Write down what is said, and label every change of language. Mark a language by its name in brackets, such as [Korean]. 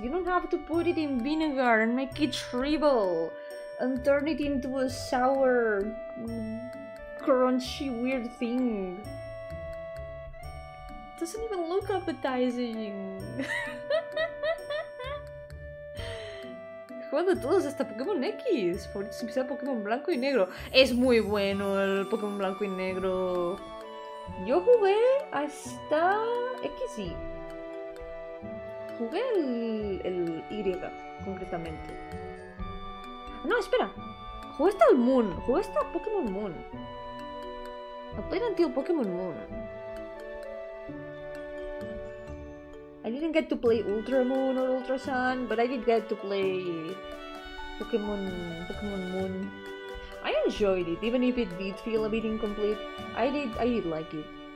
[English] You don't have to put it in vinegar and make it shrivel and turn it into a sour, crunchy, weird thing. It doesn't even look appetizing. [Spanish] Jugando todos hasta Pokémon X, por eso empezar Pokémon Blanco y Negro. Es muy bueno el Pokémon Blanco y Negro. Yo jugué hasta XY. Jugué el Y, concretamente. No, espera. Jugué hasta el Moon. Jugué hasta Pokémon Moon. [English] I played until Pokémon Moon. I didn't get to play Ultra Moon or Ultra Sun, but I did get to play Pokémon Moon. I enjoyed it, even if it did feel a bit incomplete. I did like it.